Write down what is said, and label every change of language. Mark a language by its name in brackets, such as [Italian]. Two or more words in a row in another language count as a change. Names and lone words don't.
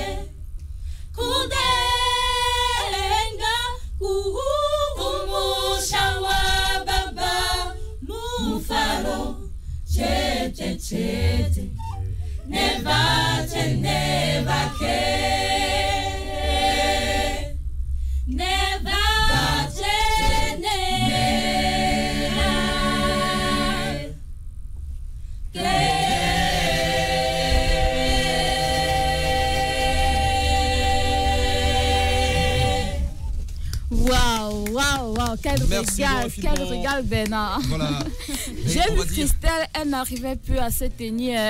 [Shona] Kudenga, kumusha wa baba, mufaro, chete chete. Nevaje nevake. Nevaje nevake. [French] Waouh, waouh, waouh, quel régal, Bernard. Voilà. J'ai vu Christelle, elle n'arrivait plus à se tenir.